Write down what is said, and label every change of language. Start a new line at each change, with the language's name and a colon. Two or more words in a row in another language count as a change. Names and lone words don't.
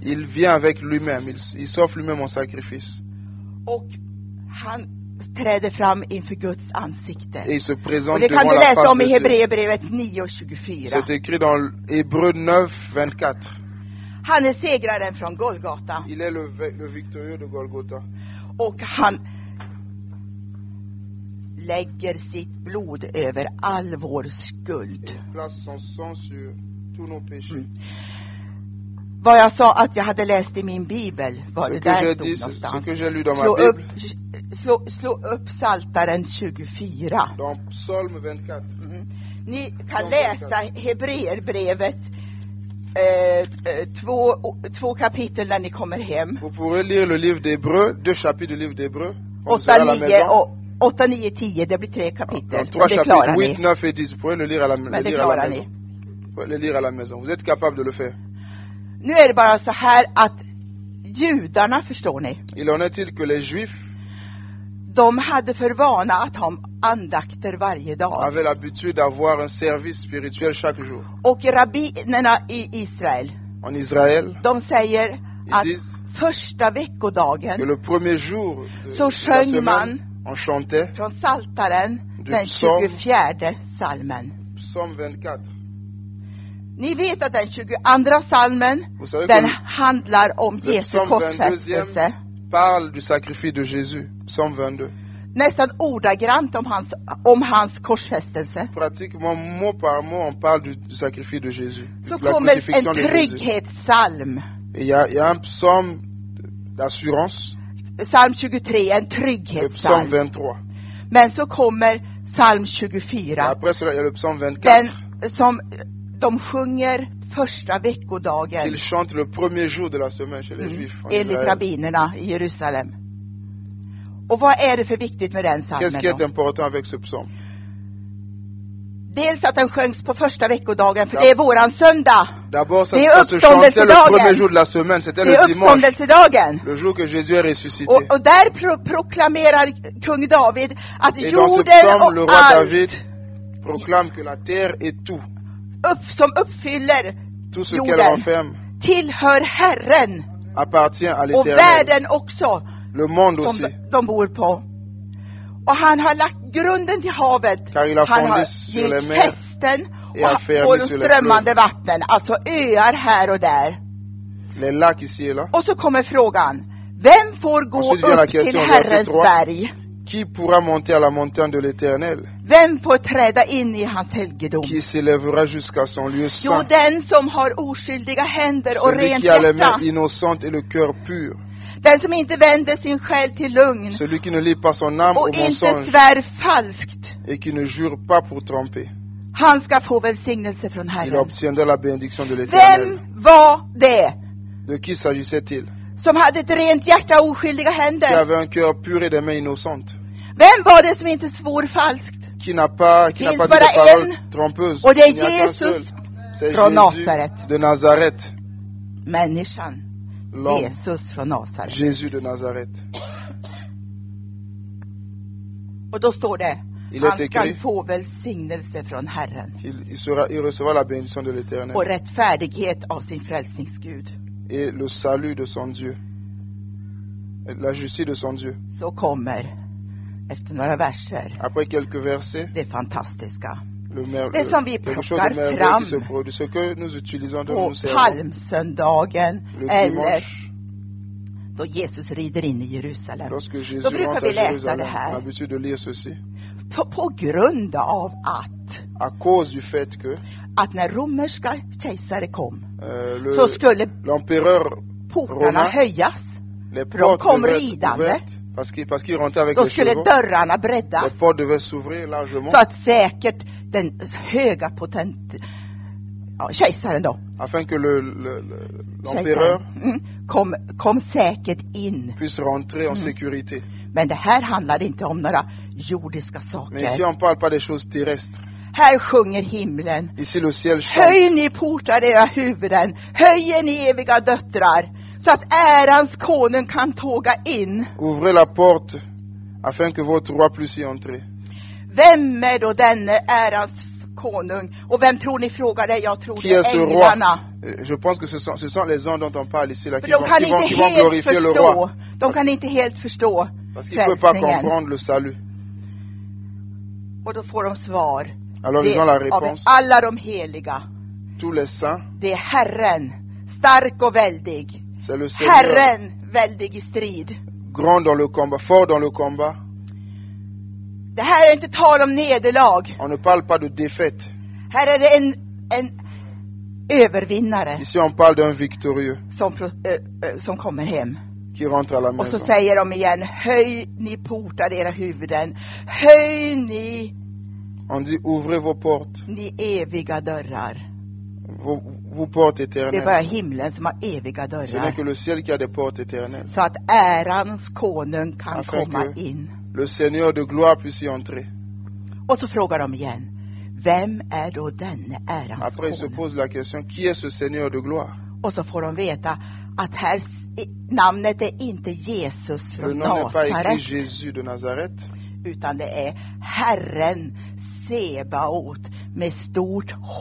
French: Il vient avec lui-même, il s'offre lui-même en sacrifice.
Swedish: Och han träder fram inför Guds ansikte.
French: Et il se
Swedish: Och
French: présente
Swedish: det kan
French: devant
Swedish: du
French: la
Swedish: läsa
French: face
Swedish: om
French: de
Swedish: i
French: Dieu.
Swedish: Hebreerbrevet 9:24.
French: C'est écrit dans Hébreux 9, 24.
Swedish: Han är segraren från Golgata.
French: Il est le victorieux de Golgotha.
Swedish: Och han lägger sitt blod över all vår skuld.
French: Il place son sang sur tous nos péchés.
Swedish: Vad jag sa att jag hade läst i min bibel, var
French: Ce
Swedish: det
French: que
Swedish: där
French: j'ai
Swedish: stod
French: dit, ce
Swedish: någonstans.
French: que j'ai lu dans ma
Swedish: Slå upp,
French: Bible,
Swedish: slå upp Psaltaren 24.
French: dans Psaume 24.
Swedish: Ni kan läsa Hebreerbrevet två kapitel när ni kommer hem.
French: Vous pourrez lire le livre d'Hébreux, 2 chapitres du livre d'Hébreux. Vous serez à
Swedish: 8,
French: la
Swedish: 9
French: maison.
Swedish: och 8, 9, 10, det blir 3 kapitel.
French: Dans 3
Swedish: Det klarar
French: chapitres, 8,
Swedish: ni.
French: 9 et 10. Vous pourrez le lire à la,
Swedish: Men
French: le
Swedish: det
French: lire à la
Swedish: klarar
French: maison.
Swedish: ni.
French: Vous pouvez le lire à la maison. Vous êtes capable de le faire.
Swedish: Nu är det bara så här att judarna, förstår ni,
French: Il en est-il que les Juifs
Swedish: de hade för vana att ha andakter varje dag.
French: avaient l'habitude d'avoir un service spirituel chaque jour.
Swedish: Och rabbinerna i Israel,
French: En Israël,
Swedish: de säger att första veckodagen
French: que le premier jour de
Swedish: så
French: la
Swedish: sjöng
French: semaine,
Swedish: man
French: on chantait
Swedish: från Psaltaren
French: du
Swedish: den
French: psaume.
Swedish: 24 salmen.
French: Psaume 24.
Swedish: Ni vet att den 22 salmen,
French: Vous savez
Swedish: den
French: que
Swedish: handlar om
French: le
Swedish: Jesu
French: psaume
Swedish: korsfästelse.
French: 22e parle du sacrifice de Jésus. Psaume 22.
Swedish: Nästan ordagrant om hans korsfästelse.
French: Pratiquement mot par mot, on parle du sacrifice de Jésus.
Swedish: Så
French: De la
Swedish: kommer en
French: crucifixion de Jésus.
Swedish: trygghetssalm.
French: Et il y a un psaume d'assurance,
Swedish: Psalm 23, en
French: le psaume
Swedish: trygghetssalm.
French: 23.
Swedish: Men så kommer psalm
French: Et
Swedish: 24.
French: après cela, il y a le psaume 24.
Swedish: Den som de sjunger första veckodagen
French: Qu'ils chantent le premier jour de la semaine chez les Juifs. En
Swedish: enligt
French: Israël.
Swedish: rabbinerna i Jerusalem. Och vad är det för viktigt med den
French: Qu'est-ce
Swedish: psalmen
French: qui est
Swedish: då?
French: important avec ce psaume?
Swedish: Dels att den sjöngs på första veckodagen, för det är våran söndag.
French: D'abord, ça
Swedish: Det är
French: se chantait le
Swedish: uppståndelsedagen.
French: premier jour de la semaine. C'était
Swedish: Det
French: le
Swedish: är
French: dimanche,
Swedish: uppståndelsedagen.
French: le jour que Jésus est ressuscité.
Swedish: Och där proklamerar kung David att
French: Et dans ce
Swedish: jorden
French: psaume, le
Swedish: och
French: roi
Swedish: allt
French: David proclame que la terre et tout,
Swedish: som uppfyller
French: tout ce qu'elle
Swedish: jorden
French: renferme,
Swedish: tillhör Herren,
French: appartient à
Swedish: och
French: l'Éternel.
Swedish: världen också
French: Le monde
Swedish: som
French: aussi.
Swedish: de bor på. Och han har lagt grunden till havet.
French: Car il a
Swedish: Han har
French: fondé sur les
Swedish: givit
French: mers
Swedish: fästen
French: et a fermé
Swedish: och de
French: sur les
Swedish: strömmande
French: fleuves.
Swedish: vatten, alltså öar här och där.
French: Les lacs ici et là.
Swedish: Och så kommer frågan, vem får gå
French: Ensuite vient la
Swedish: upp till
French: question, verset
Swedish: Herrens
French: 3.
Swedish: berg?
French: Qui pourra monter à la montagne de l'Éternel?
Swedish: Vem får träda in i hans helgedom?
French: Qui s'élèvera jusqu'à son lieu
Swedish: Jo,
French: saint?
Swedish: den som har oskyldiga händer och
French: Celui
Swedish: rent
French: qui a les
Swedish: hjärta.
French: mains innocentes et le cœur pur.
Swedish: Den som inte vänder sin själ till lugn
French: Celui qui ne lie pas son âme au
Swedish: och inte
French: mensonge
Swedish: svär falskt.
French: et qui ne jure pas pour tromper.
Swedish: Han ska få välsignelse från
French: Il
Swedish: Herren.
French: obtiendra la bénédiction de l'Éternel.
Swedish: Vem var det
French: De qui s'agissait-il?
Swedish: som hade ett rent hjärta och oskyldiga
French: Qui
Swedish: händer?
French: avait un cœur pur et des mains innocentes?
Swedish: Vem var det som inte svor falskt?
French: Qui n'a pas dit
Swedish: Finns
French: des
Swedish: bara
French: paroles
Swedish: en,
French: trompeuses?
Swedish: och det är
French: Il n'y a qu'un
Swedish: Jesus
French: seul. C'est
Swedish: från
French: Jésus
Swedish: Nasaret.
French: de Nazareth.
Swedish: Människan.
French: L'homme.
Swedish: Jesus från Nasaret.
French: Jésus de Nazareth.
Swedish: Och då står det,
French: Il est
Swedish: han ska
French: écrit.
Swedish: få välsignelse från Herren.
French: Il recevra la bénédiction de l'Éternel
Swedish: Och rättfärdighet av sin frälsningsgud.
French: et le salut de son Dieu, la justice de son Dieu.
Swedish: Så kommer, efter några verser,
French: Après quelques versets,
Swedish: det fantastiska.
French: le
Swedish: Det som vi
French: quelque chose
Swedish: plockar
French: de merveilleux
Swedish: fram
French: qui se produit, ce que nous utilisons de
Swedish: På
French: nous servons
Swedish: palmsöndagen
French: le
Swedish: eller
French: dimanche,
Swedish: då Jesus rider in i Jerusalem.
French: lorsque Jésus
Swedish: Då brukar
French: rentre
Swedish: vi
French: à
Swedish: läsa
French: Jérusalem.
Swedish: det
French: On a
Swedish: här.
French: l'habitude de lire ceci.
Swedish: På grund av
French: À cause du fait que
Swedish: att när romerska kejsare kom
French: le-
Swedish: så skulle
French: l'empereur
Swedish: portarna
French: romain,
Swedish: höjas.
French: les
Swedish: de
French: portes
Swedish: kom
French: devaient être
Swedish: ridande.
French: ouvertes parce qu'il rentrait avec
Swedish: Då
French: les
Swedish: skulle
French: chevaux.
Swedish: dörrarna
French: Les
Swedish: breddas
French: portes devaient s'ouvrir largement
Swedish: så att säkert den höga kejsaren då,
French: afin que l'empereur
Swedish: kom säkert in.
French: puisse rentrer en sécurité.
Swedish: Men det här handlar inte om några jordiska
French: Mais ici,
Swedish: saker.
French: on ne parle pas des choses terrestres.
Swedish: Här sjunger himlen.
French: Ici, le ciel chante.
Swedish: Höj ni portar era huvuden, höj ni eviga döttrar, så att ärans konung kan tåga in.
French: Ouvrez la porte afin que votre roi puisse y entrer.
Swedish: Vem är då denne ärans konung? Och vem tror ni frågar det? Jag tror
French: Qui
Swedish: det
French: est
Swedish: är
French: ce roi?
Swedish: änglarna.
French: Je pense que ce sont les anges dont on parle ici, là,
Swedish: För
French: qui
Swedish: de
French: vont,
Swedish: kan
French: qui vont,
Swedish: inte
French: qui vont
Swedish: helt
French: glorifier le
Swedish: förstå.
French: roi.
Swedish: De kan inte helt förstå
French: Parce qu'ils ne peuvent pas
Swedish: frälsningen.
French: comprendre le salut.
Swedish: Och då får de svar.
French: Alors
Swedish: Det
French: ils ont la
Swedish: av
French: réponse.
Swedish: alla de heliga.
French: Tous les saints,
Swedish: Det är Herren, stark och väldig.
French: c'est le Seigneur,
Swedish: Herren, väldig i strid.
French: grand dans le combat, fort dans le combat.
Swedish: Det här är inte tal om nederlag.
French: On ne parle pas de défaite.
Swedish: Här är det en övervinnare
French: Ici, on parle d'un victorieux
Swedish: som kommer hem.
French: qui rentre à la
Swedish: Och så
French: maison.
Swedish: säger de igen, höj ni portar era huvuden, höj ni
French: On dit, ouvrez vos portes,
Swedish: eviga dörrar.
French: vos portes
Swedish: Det är bara
French: éternelles.
Swedish: himlen som har eviga
French: Ce n'est
Swedish: dörrar.
French: que le ciel qui a des portes éternelles.
Swedish: Så att ärans konung kan
French: Afin
Swedish: komma
French: que-
Swedish: in.
French: Le Seigneur de gloire puisse y entrer.
Swedish: Och så frågar de igen, vem är då denne ärans
French: Après, il se
Swedish: konung?
French: pose la question, qui est ce Seigneur de gloire?
Swedish: Och så får de veta att här namnet är inte Jesus
French: Le
Swedish: från
French: nom n'est pas écrit
Swedish: Nasaret,
French: Jésus de Nazareth,
Swedish: utan det är Herren Sebaot med stort H.